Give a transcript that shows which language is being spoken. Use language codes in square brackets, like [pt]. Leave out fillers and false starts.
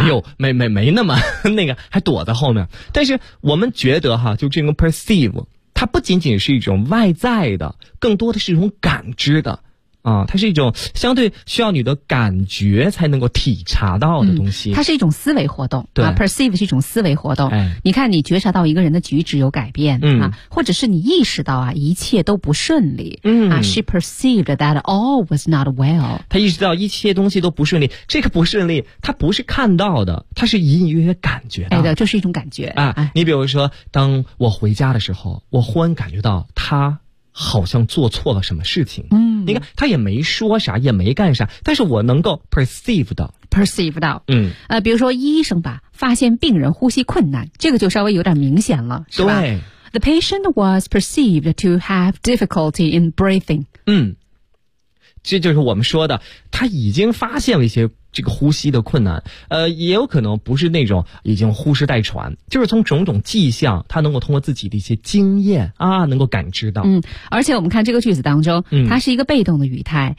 [zh] 哎呦，没那么那个还躲在后面。但是我们觉得哈，就这种 perceive， 它不仅仅是一种外在的，更多的是一种感知的。它是一种相对需要你的感觉才能够体察到的东西。它是一种思维活动。对。 perceive 是一种思维活动。哎、你看你觉察到一个人的举止有改变、或者是你意识到啊一切都不顺利。 [en] She perceived that all was not well。 [zh] 他意识到一切东西都不顺利。这个不顺利他不是看到的，他是隐隐约约感觉到的。哎，就是一种感觉。你比如说当我回家的时候，我忽然感觉到他好像做错了什么事情。你看他也没说啥也没干啥，但是我能够 perceive 到。比如说医生吧，发现病人呼吸困难，这个就稍微有点明显了，是吧？对。 [en] The patient was perceived to have difficulty in breathing。 [zh] 这就是我们说的他已经发现了一些这个呼吸的困难。也有可能不是那种已经呼哧带喘，就是从种种迹象他能够通过自己的一些经验啊能够感知到。而且我们看这个句子当中，它是一个被动的语态。